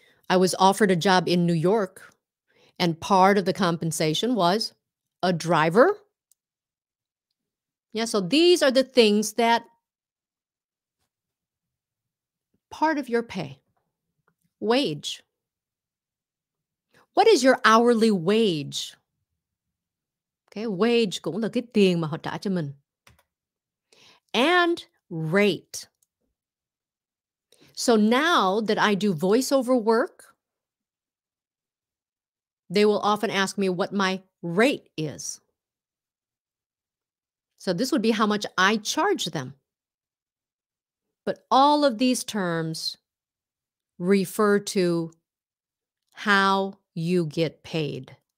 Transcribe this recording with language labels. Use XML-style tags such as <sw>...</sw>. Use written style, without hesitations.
<en>I was offered a job in New York, and part of the compensation was a driver. Yeah, so these are the things that part of your pay. Wage. What is your hourly wage?</en> <vi>Okay, wage cũng là cái tiền mà họ trả cho mình.</vi> <en>And rate. So now that I do voiceover work, they will often ask me what my rate is. So this would be how much I charge them. But all of these terms refer to how you get paid.</en>